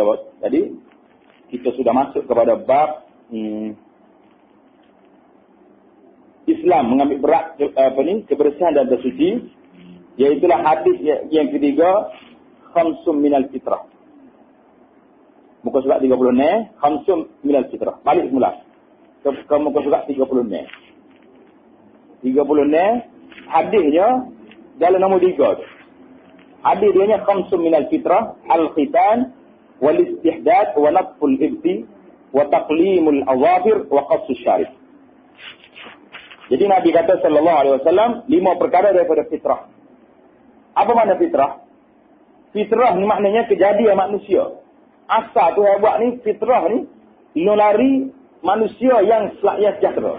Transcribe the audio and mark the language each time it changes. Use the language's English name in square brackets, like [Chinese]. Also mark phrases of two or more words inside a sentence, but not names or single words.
[Malay] Jadi kita sudah masuk kepada bab Islam mengambil berat kebersihan dan bersuci, iaitulah hadis yang ketiga, [Arabic] خمس من الفطرة. [Malay] Muka surat 36, [Arabic] خمس من الفطرة. [Malay] Balik semula. Ke muka surat 36. 36 hadisnya dalam nombor 3 tu. Hadis dia nya [Arabic] خمس من الفطرة، الختان والاستحداد ونتف الإبط وتقليم الأظفار وقص الشارب. [Malay] Jadi Nabi kata [Arabic] صلى الله عليه وسلم [Malay] 5 perkara daripada fitrah. Apa makna fitrah? Fitrah ni maknanya kejadian manusia. Asal tu yang buat ni fitrah ni nolari manusia yang sejahtera.